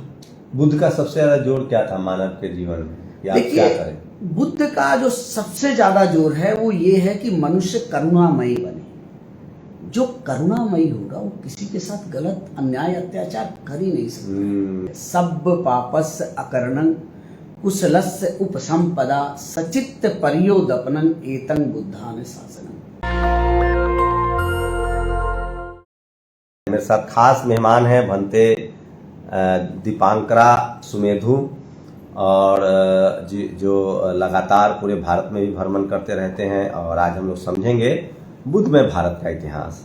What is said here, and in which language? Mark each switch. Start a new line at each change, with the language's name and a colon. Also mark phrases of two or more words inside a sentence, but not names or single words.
Hindi: बुद्ध का सबसे ज्यादा जोर क्या था मानव के जीवन में? देखिए, बुद्ध का जो सबसे ज्यादा जोर है वो ये है कि मनुष्य करुणामयी बने। जो करुणामयी होगा वो किसी के साथ गलत अन्याय अत्याचार कर ही नहीं सकता।
Pali: सब पापस्य अकरणं कुशलस्य उपसंपदा सचित्त परियोदपनं एतं बुद्धान शासनम्।
Hindi: मेरे साथ खास मेहमान हैं भंते दीपांकरा सुमेधु, और जो लगातार पूरे भारत में भी भ्रमण करते रहते हैं। और आज हम लोग समझेंगे बुद्धमय भारत का इतिहास।